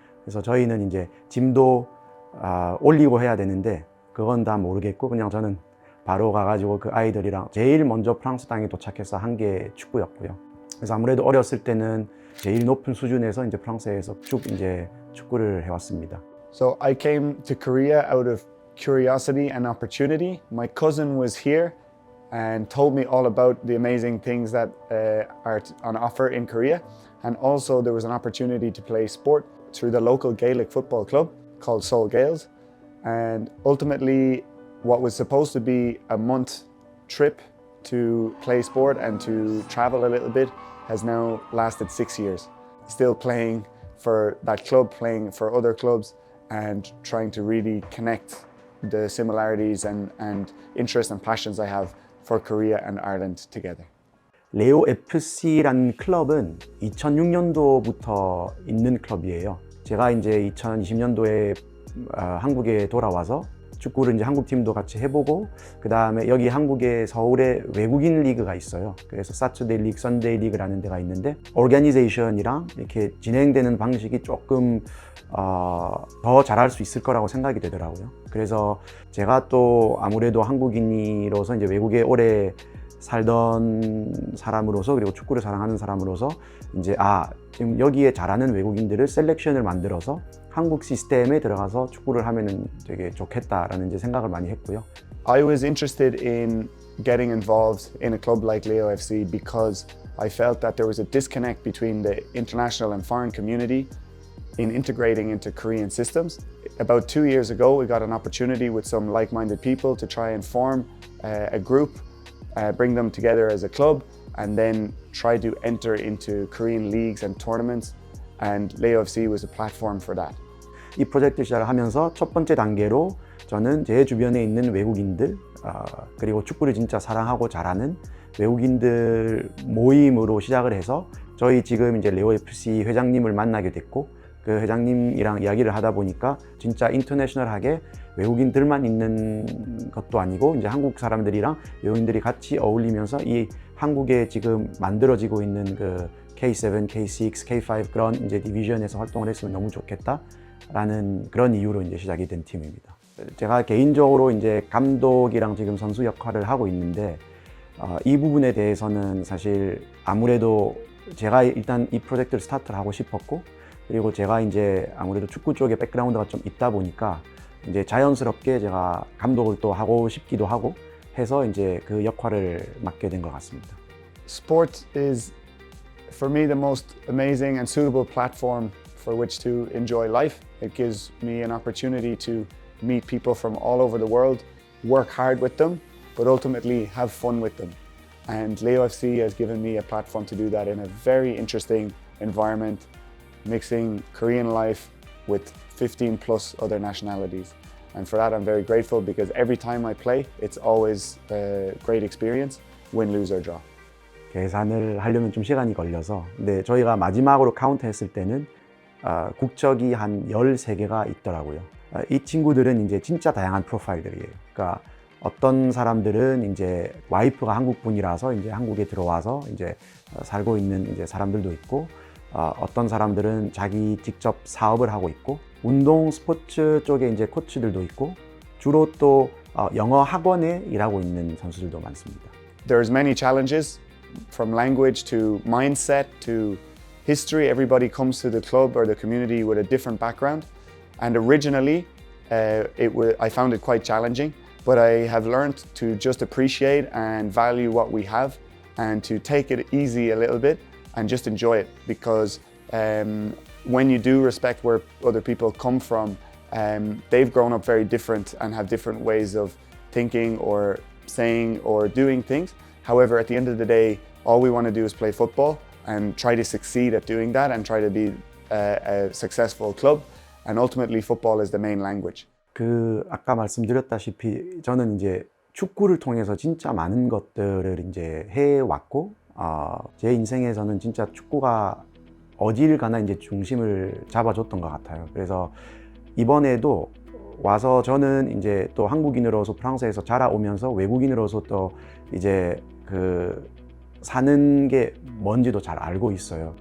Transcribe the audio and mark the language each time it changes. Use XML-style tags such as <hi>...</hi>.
<ko>그래서 저희는 이제 짐도 올리고 해야 되는데 그건 다 모르겠고 그냥 저는 바로 가가지고 그 아이들이랑 제일 먼저 프랑스 땅에 도착해서 한 게 축구였고요. 그래서 아무래도 어렸을 때는 제일 높은 수준에서 이제 프랑스에서 쭉 이제 축구를 해왔습니다.</ko> <en>So I came to Korea out of curiosity and opportunity. My cousin was here and told me all about the amazing things that are on offer in Korea. And also there was an opportunity to play sport through the local Gaelic football club called Seoul Gaels. And ultimately what was supposed to be a month trip to play sport and to travel a little bit has now lasted 6 years. Still playing for that club, playing for other clubs and trying to really connect the similarities and interests and passions I have for Korea and Ireland together.</en> <ko>레오 FC라는 클럽은 2006년도부터 있는 클럽이에요. 제가 이제 2020년도에 한국에 돌아와서 축구를 이제 한국 팀도 같이 해보고 그 다음에 여기 한국에 서울에 외국인 리그가 있어요. 그래서 사투데이 리그, 선데이 리그라는 데가 있는데 오르가니제이션이랑 이렇게 진행되는 방식이 조금 더 잘할 수 있을 거라고 생각이 되더라고요. 그래서 제가 또 아무래도 한국인으로서 이제 외국에 오래 살던 사람으로서 그리고 축구를 사랑하는 사람으로서 이제 지금 여기에 잘하는 외국인들을 셀렉션을 만들어서 한국 시스템에 들어가서 축구를 하면은 되게 좋겠다라는 이제 생각을 많이 했고요.</ko> <en>I was interested in getting involved in a club like Leo FC because I felt that there was a disconnect between the international and foreign community in integrating into Korean systems. About 2 years ago, we got an opportunity with some like-minded people to try and form a group, bring them together as a club, and then try to enter into Korean leagues and tournaments. And Leo FC was a platform for that.</en> <ko>이 프로젝트 시작을 하면서 첫 번째 단계로 저는 제 주변에 있는 외국인들 그리고 축구를 진짜 사랑하고 잘하는 외국인들 모임으로 시작을 해서 저희 지금 이제 레오 FC 회장님을 만나게 됐고 그 회장님이랑 이야기를 하다 보니까 진짜 인터내셔널하게 외국인들만 있는 것도 아니고 이제 한국 사람들이랑 외국인들이 같이 어울리면서 이 한국에 지금 만들어지고 있는 K7, K6, K5 그런 이제 디비전에서 활동을 했으면 너무 좋겠다라는 그런 이유로 이제 시작이 된 팀입니다. 제가 개인적으로 이제 감독이랑 지금 선수 역할을 하고 있는데 이 부분에 대해서는 사실 아무래도 제가 일단 이 프로젝트를 스타트를 하고 싶었고 그리고 제가 이제 아무래도 축구 쪽에 백그라운드가 좀 있다 보니까 이제 자연스럽게 제가 감독을 또 하고 싶기도 하고 해서 이제 그 역할을 맡게 된 것 같습니다.</ko> <en>Sport is, for me, the most amazing and suitable platform for which to enjoy life. It gives me an opportunity to meet people from all over the world, work hard with them, but ultimately have fun with them. And Leo FC has given me a platform to do that in a very interesting environment, mixing Korean life with 15 plus other nationalities. And for that I'm very grateful because every time I play, it's always a great experience, win, lose or draw.</en> <ko>계산을 하려면 좀 시간이 걸려서 근데 저희가 마지막으로 카운트했을 때는 국적이 한 13개가 있더라고요. 이 친구들은 이제 진짜 다양한 프로파일들이에요. 그러니까 어떤 사람들은 이제 와이프가 한국 분이라서 이제 한국에 들어와서 이제 살고 있는 이제 사람들도 있고 어떤 사람들은 자기 직접 사업을 하고 있고 운동 스포츠 쪽에 이제 코치들도 있고 주로 또 영어 학원에 일하고 있는 선수들도 많습니다.</ko> <en>There's many challenges from language to mindset to history. Everybody comes to the club or the community with a different background. And originally, I found it quite challenging, but I have learned to just appreciate and value what we have and to take it easy a little bit and just enjoy it, because when you do respect where other people come from, they've grown up very different and have different ways of thinking or saying or doing things. However, at the end of the day, all we want to do is play football and try to succeed at doing that and try to be a successful club. And ultimately, football is the main language.</en> <ko>아까 말씀드렸다시피 저는 이제 축구를 통해서 진짜 많은 것들을 이제 해왔고, 제 인생에서는 진짜 축구가 어딜 가나 이제 중심을 잡아줬던 것 같아요. 그래서 이번에도 와서 저는 이제 또 한국인으로서 프랑스에서 자라오면서 외국인으로서 또 이제 사는 게 뭔지도 잘 알고 있어요.</ko>